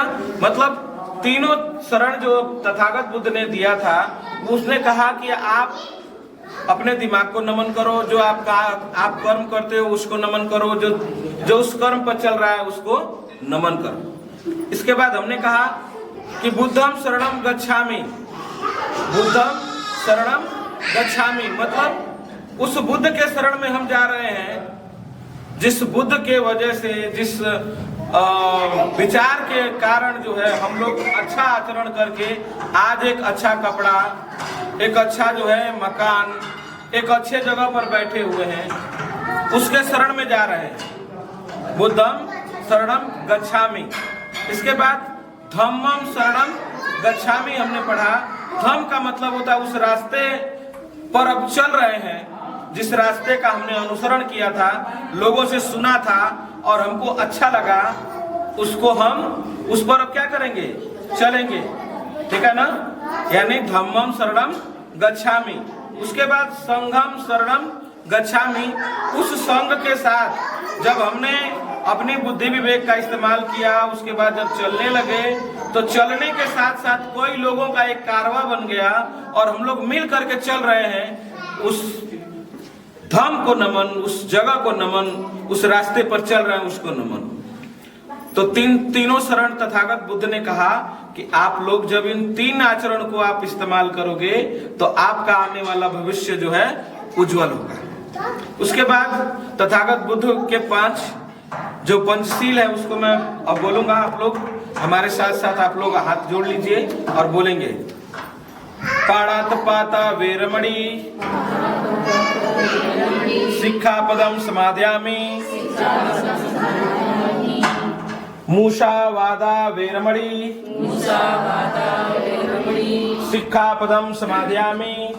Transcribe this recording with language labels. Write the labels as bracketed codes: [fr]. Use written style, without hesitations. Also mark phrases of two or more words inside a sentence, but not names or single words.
[hi] मतलब तीनों शरण जो तथागत बुद्ध ने दिया था, उसने कहा कि आप अपने दिमाग को नमन करो, जो आप कर्म करते हो उसको नमन करो, जो उस कर्म पर चल रहा है उसको नमन करो। इसके बाद हमने कहा कि [pi] बुद्धम शरणम गच्छामि, बुद्धम शरणम गच्छामि, [hi] मतलब उस बुद्ध के शरण में हम जा रहे हैं, जिस बुद्ध के वजह से, जिस विचार के कारण जो है हम लोग अच्छा आचरण करके आज एक अच्छा कपड़ा, एक अच्छा जो है मकान, एक अच्छे जगह पर बैठे हुए हैं, उसके शरण में जा रहे हैं। [pi] बुद्धम शरणम गच्छामि। [hi] इसके बाद [pi] धम्मम शरणम गच्छामि [hi] हमने पढ़ा। धम्म का मतलब होता है उस रास्ते पर अब चल रहे हैं, जिस रास्ते का हमने अनुसरण किया था, लोगों से सुना था और हमको अच्छा लगा, उसको हम उस पर अब क्या करेंगे, चलेंगे, ठीक है ना। [pi] यानी धम्मम शरणम गच्छामि। [hi] उसके बाद [pi] संघम शरणम गच्छामि। [hi] उस संघ के साथ जब हमने अपनी बुद्धि विवेक का इस्तेमाल किया, उसके बाद जब चलने लगे, तो चलने के साथ साथ कोई लोगों का एक कारवा बन गया और हम लोग मिल करके चल रहे हैं, उस धाम को नमन, उस जगह को नमन, उस रास्ते पर चल रहे हैं उसको नमन। तो तीनों शरण तथागत बुद्ध ने कहा कि आप लोग जब इन तीन आचरण को आप इस्तेमाल करोगे तो आपका आने वाला भविष्य जो है उज्जवल होगा। उसके बाद तथागत बुद्ध के 5 जो पंचशील है उसको मैं अब बोलूंगा। आप लोग हमारे साथ साथ आप लोग हाथ जोड़ लीजिए और बोलेंगे। [pi] पाणातिपाता वेरमणि सिक्खापदं समादयामि, मूषावादा वेरमणि सिक्खापदं समादयामि,